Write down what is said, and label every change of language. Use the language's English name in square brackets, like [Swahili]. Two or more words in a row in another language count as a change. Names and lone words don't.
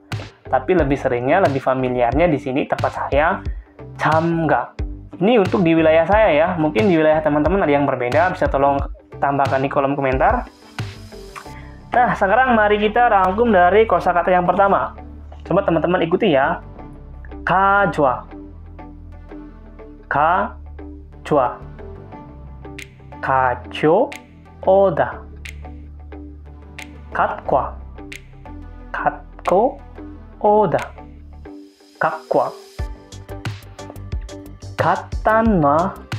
[Indonesian] Tapi lebih seringnya, lebih familiarnya di sini tempat saya, 참가. Ini untuk di wilayah saya ya, mungkin di wilayah teman-teman ada yang berbeda, bisa tolong tambahkan di kolom komentar. Nah, sekarang mari kita rangkum dari kosakata yang pertama. Coba teman-teman ikuti ya. [Korean] 가져와, 좋아. 가져오다. 갖고 오다. 갖고 와. 갖다 놔.